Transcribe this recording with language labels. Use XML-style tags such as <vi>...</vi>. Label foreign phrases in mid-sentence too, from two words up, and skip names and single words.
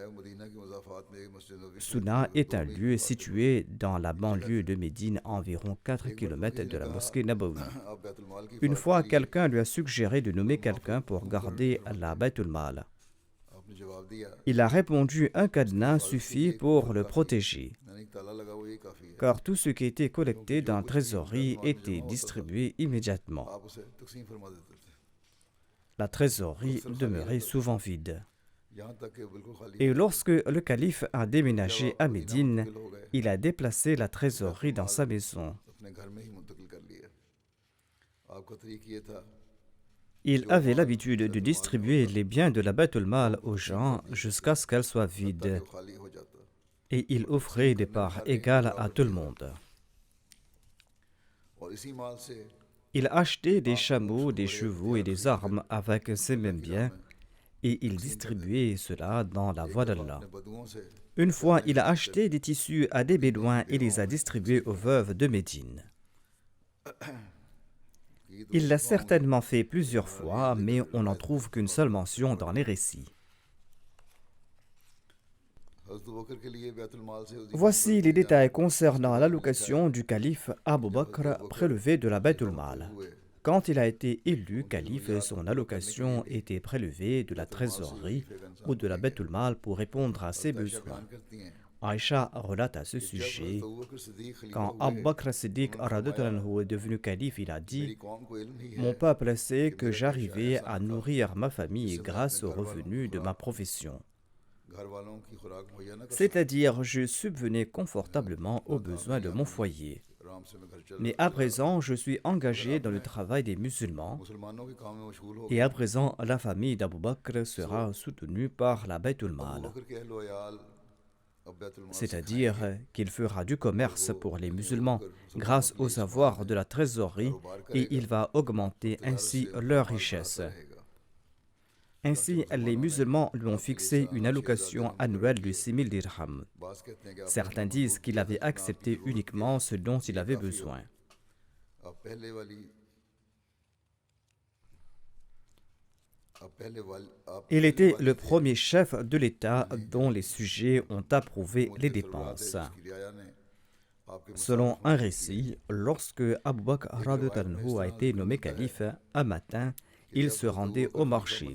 <fr>Sunna est un lieu situé dans la banlieue de Médine, à environ 4 km de la mosquée Nabawi. Une fois, quelqu'un lui a suggéré de nommer quelqu'un pour garder la Baytul Mal. Il a répondu: un cadenas suffit pour le protéger.</fr> <hi>एक ताला लगा वो ये काफ़ी है।</hi> <fr>car tout ce qui était collecté dans la trésorerie était distribué immédiatement.</fr> <hi>आप उसे तकसीम फरमा देते थे,</hi> <fr>La trésorerie demeurait souvent vide.</fr> <hi>यहाँ तक कि बिल्कुल खाली</hi> <fr>Et</fr> <hi>हो</hi> <fr>lorsque le calife a déménagé à Médine,</fr> <hi>हो गए,</hi> <fr>il a déplacé la trésorerie dans sa maison.</fr> <hi>अपने घर में ही मुंतकिल कर लिया। आपका तरीक़ ये था,</hi> <fr>Il avait l'habitude de distribuer les biens de la Baitul Mal aux gens jusqu'à ce qu'elle soit vide,</fr> <hi>वो खाली हो जाता,</hi> <fr>et il offrait des parts égales à tout le monde.</fr> <hi>और इसी माल से</hi> <fr>Il achetait des chameaux, des chevaux et des armes avec ces mêmes biens, et il distribuait cela dans la voie d'Allah.</fr> <hi>अपने बदुओं से</hi> <fr>Une fois, il a acheté des tissus à des bédouins et les a distribués aux veuves de Médine. Il l'a certainement fait plusieurs fois, mais on n'en trouve qu'une seule mention dans les récits.</fr> <hi>हज़रत अबू बकर के लिए बैतुल माल से</hi> <fr>Voici les détails concernant l'allocation du calife Abu Bakr prélevée de la Baitul Mal. Quand il a été élu calife, son allocation était prélevée de la trésorerie ou de la Baitul Mal pour répondre à ses besoins.</fr> <hi>करती हैं।</hi> <fr>Aïcha relate à ce sujet,</fr> <hi>अबू बकर सिद्दीक़ खलीफा</hi> <fr>quand Abu Bakr Siddiq</fr> <ar>رضي الله عنه</ar> <fr>est devenu calife, il a</fr> <hi>मेरी</hi> <fr>dit:</fr> <hi>कौम को इल्म ही है</hi> <fr>Mon peuple sait que j'arrivais à nourrir ma famille grâce aux revenus de ma profession.</fr> <hi>घर वालों की खुराक मुहैया न कर</hi> <fr>C'est-à-dire, je subvenais confortablement aux besoins de mon foyer.</fr> <hi>आराम से मैं घर चल,</hi> <fr>Mais à présent, je suis engagé dans le travail des musulmans,</fr> <hi>मुसलमानों के काम में मशगूल हो</hi> <fr>et à présent, la famille d'Abu Bakr sera soutenue par la Baytul</fr> <hi>गए।</hi> <fr>Mal.</fr> <hi>बकर के अहल वयाल अब बैतुल माल से</hi> <fr>C'est-à-dire qu'il fera du commerce pour les musulmans grâce au savoir de la trésorerie et il va augmenter ainsi leur richesse.</fr> <hi>रहेगा।</hi> <fr>Ainsi, les musulmans lui ont fixé une allocation annuelle de 6000 dirhams.</fr> <hi>बास कहते हैं कि</hi> <fr>Certains disent qu'il avait accepté uniquement ce dont il avait besoin.</fr> <hi>आप पहले वाली</hi> <fr>Il était le premier chef de l'État dont les sujets ont approuvé les dépenses. Selon un récit, lorsque Abu Bakr</fr> <ar>رضي الله عنه</ar> <fr>a été nommé calife, un matin, il se rendait au marché.</fr>